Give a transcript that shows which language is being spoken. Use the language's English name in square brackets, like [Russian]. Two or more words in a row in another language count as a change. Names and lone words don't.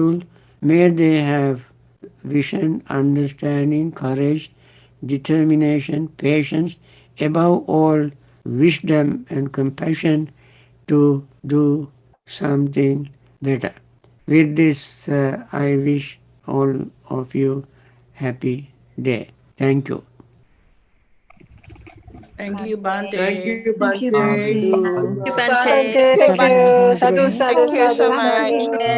[English] May they have vision, understanding, courage, determination, patience, above all, wisdom and compassion to do something better. With this, I wish all of you happy day. Thank you. Thank you, Thank Bante. you, Thank you, Bante. Bhante. Thank Thank you, you, Bante. Bante. Thank Thank you, you. Bhante. [Pali] Sadhu, sadhu, [English] Thank you so sadhu, much. sadhu.